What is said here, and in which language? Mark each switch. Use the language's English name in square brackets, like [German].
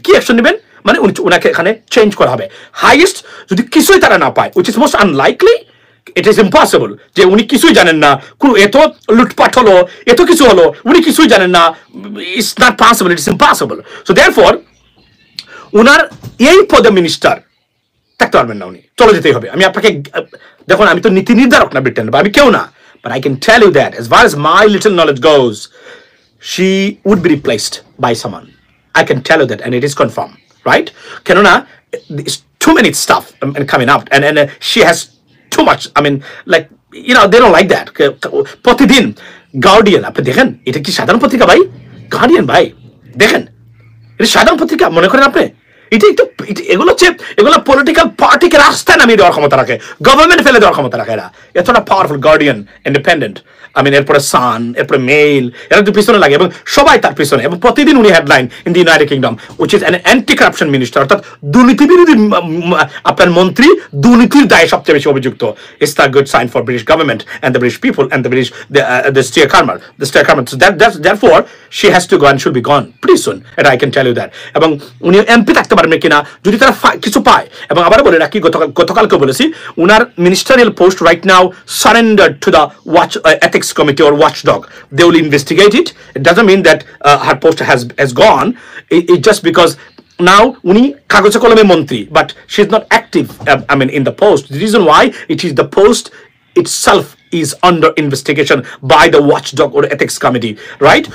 [Bangla] কি অ্যাকশন নেবেন মানে উনাকে এখানে চেঞ্জ করা হবে। হাইয়েস্ট যদি কিছুই তারা না পায়, [English] which is most unlikely, it is impossible, [Bangla] যে উনি কিছুই জানেন না, এত লুটপাট হলো, এত কিছু হলো, উনি কিছুই জানেন না, [English] it's not possible, it is impossible. [Bangla] So therefore উনার এই পদে মিনিস্টার থাকতে পারবেন না, উনি চলে যেতেই হবে। আমি আপনাকে দেখুন, আমি তো নীতি নির্ধারক না ব্রিটেন, বা আমি কেউ না, [English] but I can tell you that as far as my little knowledge goes, she would be replaced by someone. I can tell you that, and it is confirmed, right? Kenona, there's too many stuff coming up, and she has too much. I mean, like, they don't like that. [Bangla] প্রতিদিন guardian আপনি দেখেন, এটা কি সাধারণ পত্রিকা ভাই? Guardian ভাই দেখেন, এটা সাধারণ পত্রিকা মনে করেন আপনি? এগুলো হচ্ছে, এগুলো পলিটিক্যাল পার্টিকে রাস্তায় নামিয়ে দেওয়ার ক্ষমতা রাখে, গভর্নমেন্ট ফেলে দেওয়ার ক্ষমতা রাখে এরা, এতটা পাওয়ারফুল গার্ডিয়ান, ইন্ডিপেন্ডেন্ট। এরপরে সান, এরপরে মেইল, এরা তো পিছনে লাগে এবং সবাই তার পিছনে, এবং প্রতিদিন উনি [English] headline in the United Kingdom, which is an anti corruption minister, [Bangla] অর্থাৎ দুর্নীতি বিরোধী আপনার মন্ত্রী, দুর্নীতির দায়ে সবচেয়ে বেশি অভিযুক্ত। [English] It's the good sign for British government and the British people and the British stair কারমার, So therefore she has to go and should be gone pretty soon, and I can tell you that. [Bangla] এবং উনি MP থাকতে পারবেন কিনা যদি তারা কিছু পায়। এবং আবার বলে রাখি, গতকালকে বলেছি, উনার ministerial post [English] Right now surrender to the ethics committee or watchdog. They will investigate it. It doesn't mean that her post has gone. It just because now [Bangla] উনি কাগজে কলমে মন্ত্রী, [English] but she's not active in the post. The reason why it is the post itself is under investigation by the watchdog or ethics committee, right?